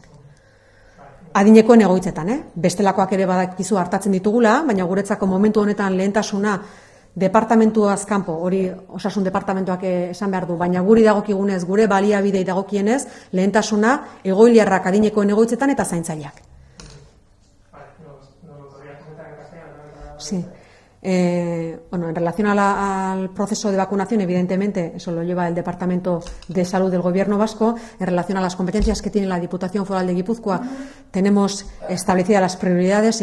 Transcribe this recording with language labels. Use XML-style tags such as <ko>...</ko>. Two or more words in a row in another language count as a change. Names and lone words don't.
<eu>Adinekoen egoitzetan, bestelakoak ere badakizu hartatzen ditugula, baina guretzako momentu honetan lehentasuna departamentuaz kanpo, hori osasun departamentuak esan behar du, baina guri dagokigunez, gure baliabidei dagokienez, lehentasuna egoiliarrak adinekoen egoitzetan eta zaintzaileak.</eu> <es>Sí. En relación al proceso de vacunación, evidentemente, eso lo lleva el Departamento de Salud del Gobierno vasco. En relación a las competencias que tiene la Diputación Foral de Guipúzcoa, tenemos establecidas las prioridades.</es>